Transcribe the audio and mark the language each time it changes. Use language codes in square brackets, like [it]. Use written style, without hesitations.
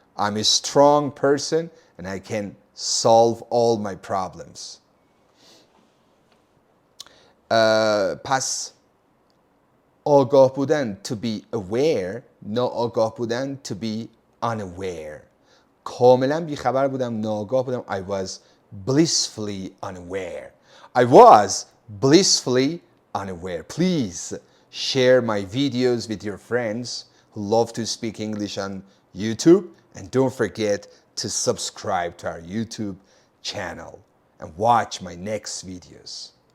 [en] I'm a strong person and I can solve all my problems. [fa] پس آگاه بودن [en] to be aware، [fa] ناآگاه بودن [en] to be unaware. [fa] کاملا بیخبر بودم، ناآگاه بودم. [en] I was blissfully unaware. I was blissfully unaware. Please share my videos with your friends who love to speak English on YouTube. And don't forget to subscribe to our YouTube channel and watch my next videos.